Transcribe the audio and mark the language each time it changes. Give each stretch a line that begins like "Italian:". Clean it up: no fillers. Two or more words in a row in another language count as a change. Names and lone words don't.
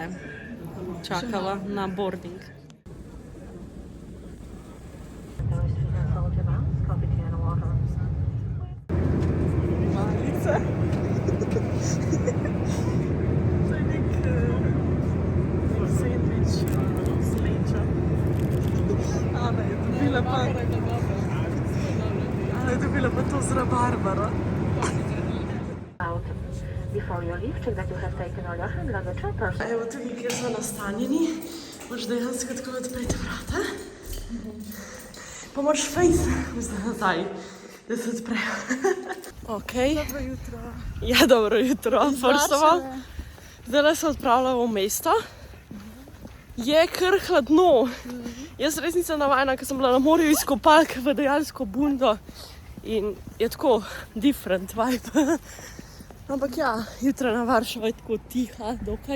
Slovenian: Čakava na boarding. Malice. To je nek sandvič z leča. Ana je dobila pa... Ana je dobila pa to z rabarbara.
English: Before you leave, check that you have taken all your hand luggage and purse.
Slovenian: Evo tudi, kjer smo nastanjeni. Moraš dejansko tako odpreti vrata. Pa moraš fejs vzeti nazaj, da se odprejo. Ok. Dobro jutro. Ja, dobro jutro,
English: first of all.
Slovenian: Zdaj se odpravljamo v mesto. Je kar hladno. Jaz res nisem navajena, ker sem bila na morju iz kopalke v dejansko bundo. In je tako
English: different vibe.
Slovenian: Ampak ja, jutrajna Varšava je tako tiha, dokaj.